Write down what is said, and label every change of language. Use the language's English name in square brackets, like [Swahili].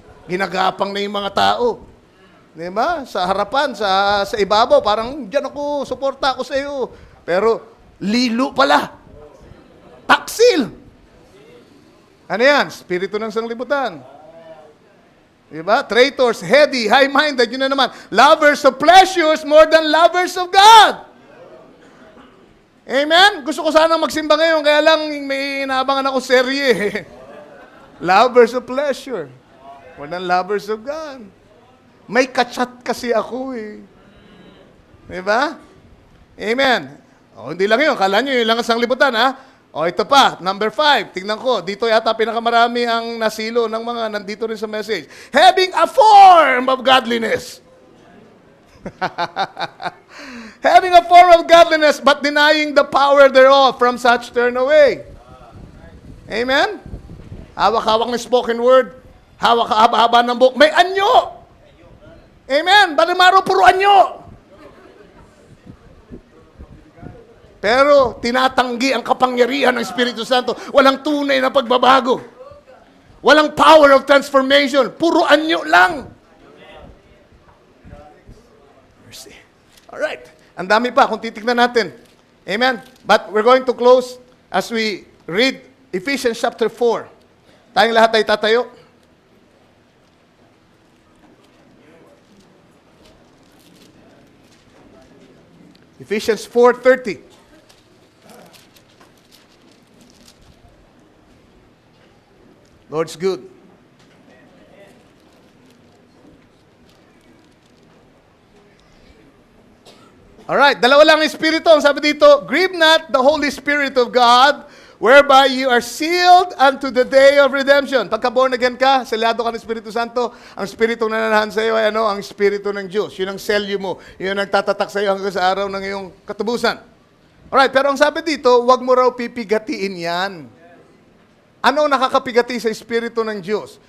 [Filipino] Ginagapang na yung mga tao. Di ba? Sa harapan, sa ibabaw, parang, diyan ako, suporta ako sa iyo. Pero, lilo pala. Taksil. Ano yan? Spirito ng sanglibutan. [English] Diba? Traitors, heady, high-minded, [Filipino] yun na naman. [English] Lovers of pleasures more than lovers of God. Amen? [Filipino] Gusto ko sana magsimba ngayon, kaya lang may inaabangan ako serye. [English] Lovers of pleasure more than lovers of God. [Filipino] May kachat kasi ako eh. Diba? Amen. O, hindi lang yun. Kala nyo, yun lang ang sanglibutan, ha? O, ito pa, number 5. Tingnan ko, dito yata pinakamarami ang nasilo ng mga nandito rin sa message. [English] Having a form of godliness. Having a form of godliness, but denying the power thereof, from such turn away. [Filipino] Amen? Hawak-hawak ng spoken word. Hawak-haba ng buhok. May anyo! Amen? Balimaro, puro anyo! Pero tinatanggi ang kapangyarihan ng Espiritu Santo. Walang tunay na pagbabago. Walang [English] power of transformation. [Filipino] Puro anyo lang. Mercy. Alright. Ang dami pa kung titignan natin. Amen? [English] But we're going to close as we read Ephesians chapter 4. [Filipino] Tayong lahat ay tatayo. [English] Ephesians 4:30. Lord's good. [Filipino] Alright, dalawa lang ang Espiritu. Ang sabi dito, [English] grieve not the Holy Spirit of God, whereby you are sealed unto the day of redemption. [Filipino] Pagka born again ka, selado ka ng Espiritu Santo, ang Espiritu na nananahan sa iyo ay ano? Ang Espiritu ng Diyos. Yun ang selyo mo. Yun ang nagtatatak sa iyo hanggang sa araw ng iyong katubusan. Alright, pero ang sabi dito, huwag mo raw pipigatiin yan. Ano ang nakakapigati sa Espiritu ng Diyos?